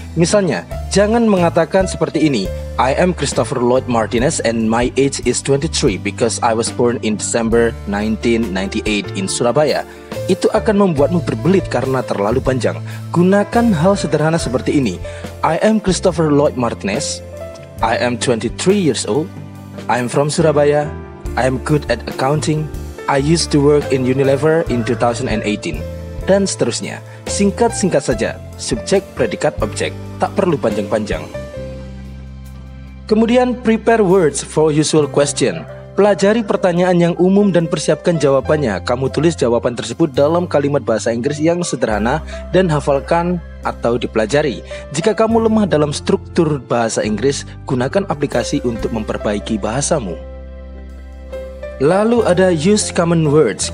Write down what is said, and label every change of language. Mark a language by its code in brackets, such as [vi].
[id] Misalnya, jangan mengatakan seperti ini, [en] I am Christopher Lloyd Martinez and my age is 23 because I was born in December 1998 in Surabaya. [id] Itu akan membuatmu berbelit karena terlalu panjang. Gunakan hal sederhana seperti ini, [en] I am Christopher Lloyd Martinez, I am 23 years old, I am from Surabaya, I am good at accounting, I used to work in Unilever in 2018. [id] Dan seterusnya. Singkat-singkat saja, subjek, predikat, objek. Tak perlu panjang-panjang. Kemudian [en] prepare words for usual question. [id] Pelajari pertanyaan yang umum dan persiapkan jawabannya. Kamu tulis jawaban tersebut dalam kalimat bahasa Inggris yang sederhana dan hafalkan atau dipelajari. Jika kamu lemah dalam struktur bahasa Inggris, gunakan aplikasi untuk memperbaiki bahasamu. Lalu ada [en] use common words.